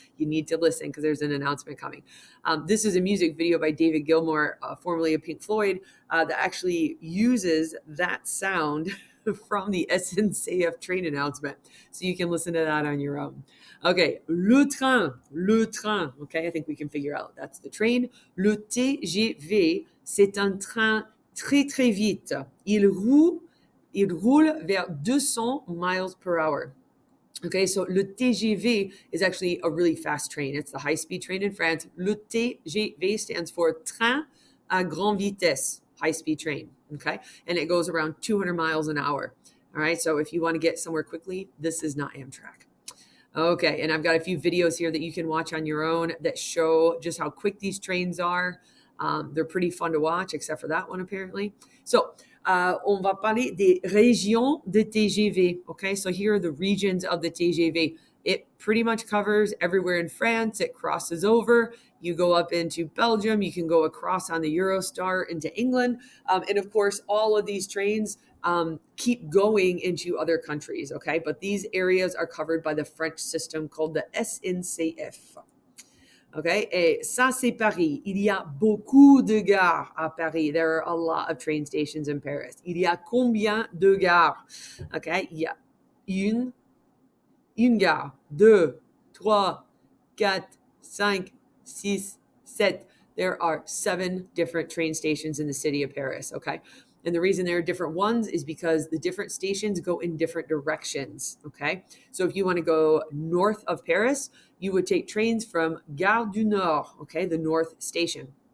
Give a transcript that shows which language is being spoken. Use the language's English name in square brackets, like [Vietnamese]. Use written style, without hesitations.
[English] You need to listen because there's an announcement coming. This is a music video by David Gilmour, formerly of Pink Floyd, that actually uses that sound from the SNCF train announcement. So you can listen to that on your own. Okay, [French] le train. [English] Okay, I think we can figure out that's the train. [French] Le TGV, c'est un train très très vite. Il roule vers 200 [English] miles per hour. Okay, so le TGV is actually a really fast train. It's the high-speed train in France. Le TGV stands for [French] train à grande vitesse, [English] high-speed train. Okay, and it goes around 200 miles an hour. All right, so if you want to get somewhere quickly, this is not Amtrak. Okay, and I've got a few videos here that you can watch on your own that show just how quick these trains are. They're pretty fun to watch, except for that one apparently. [French] So, on va parler des régions de TGV. [English] Okay, so here are the regions of the TGV. It pretty much covers everywhere in France. It crosses over. You go up into Belgium. You can go across on the Eurostar into England. And of course, all of these trains keep going into other countries, okay? But these areas are covered by the French system called the SNCF. [French] Okay, et ça c'est Paris. Il y a beaucoup de gares à Paris. [English] There are a lot of train stations in Paris. [French] Il y a combien de gares? Okay, il y a une gare, deux, trois, quatre, cinq, six, sept. [English] There are 7 different train stations in the city of Paris, okay? And the reason there are different ones is because the different stations go in different directions, okay? So if you want to go north of Paris, you would take trains from Gare du Nord, okay, the north station.